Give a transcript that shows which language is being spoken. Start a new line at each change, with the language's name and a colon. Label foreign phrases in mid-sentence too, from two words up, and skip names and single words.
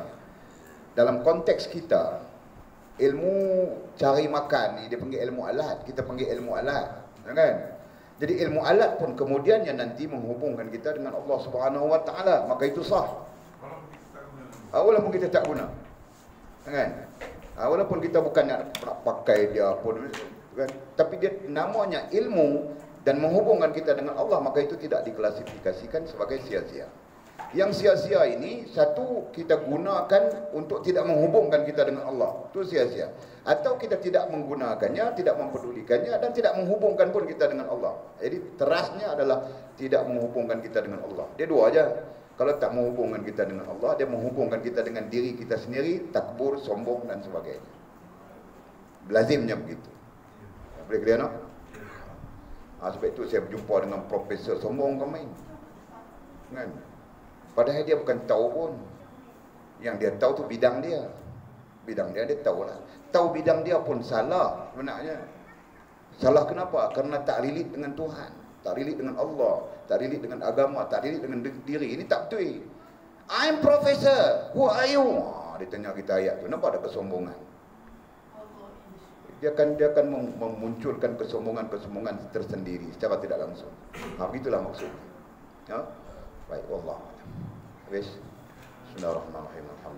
Malay: Dalam konteks kita, ilmu cari makan ni dia panggil ilmu alat, kita panggil ilmu alat, kan? Jadi ilmu alat pun kemudian yang nanti menghubungkan kita dengan
Arabic: الله سبحانه وتعالى,
Malay: maka itu sah. Walaupun kita tak guna, kan? Walaupun kita bukan nak pakai dia pun, kan? Tapi dia namanya ilmu dan menghubungkan kita dengan Allah, maka itu tidak diklasifikasikan sebagai sia-sia. Yang sia-sia ini, satu, kita gunakan untuk tidak menghubungkan kita dengan Allah, itu sia-sia. Atau kita tidak menggunakannya, tidak mempedulikannya, dan tidak menghubungkan pun kita dengan Allah. Jadi terasnya adalah tidak menghubungkan kita dengan Allah. Dia dua aja. Kalau tak menghubungkan kita dengan Allah, dia menghubungkan kita dengan diri kita sendiri, takbur, sombong dan sebagainya. Lazimnya begitu. Boleh kalian tak? Sebab itu saya berjumpa dengan Profesor sombong kemarin, kan? Padahal dia bukan tahu pun. Yang dia tahu tu bidang dia. Bidang dia tahu lah. Tahu bidang dia pun salah sebenarnya. Salah kenapa? Karena tak relate dengan Tuhan, tak relate dengan Allah, tak relate dengan agama, tak relate dengan diri. Ini tak betul.
English: I'm professor. Who are you?
Malay: Dia tanya kita ayat tu. Nampak ada kesombongan. Dia akan memunculkan kesombongan tersendiri secara tidak langsung. Begitulah maksudnya. Baik, Allah. Habis.
Arabic: بسم الله الرحمن الرحيم.